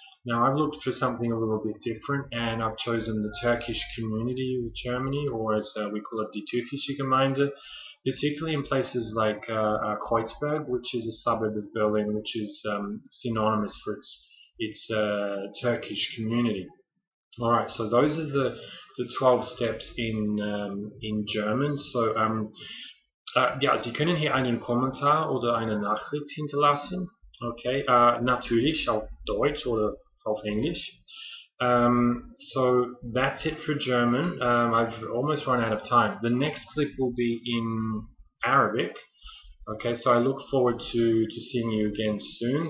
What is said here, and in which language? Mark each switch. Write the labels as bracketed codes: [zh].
[en] Now, I've looked for something a little bit different, and I've chosen the Turkish community of Germany, or as we call it, [de] die Türkische Gemeinde, [en] particularly in places like Kreuzberg, which is a suburb of Berlin, which is synonymous for its Turkish community. All right, so those are the 12 steps in German. [de] So ja, Sie können hier einen Kommentar oder eine Nachricht hinterlassen. Okay, natürlich auf Deutsch oder auf English. [en] So that's it for German. I've almost run out of time. The next clip will be in Arabic. Okay, so I look forward to seeing you again soon.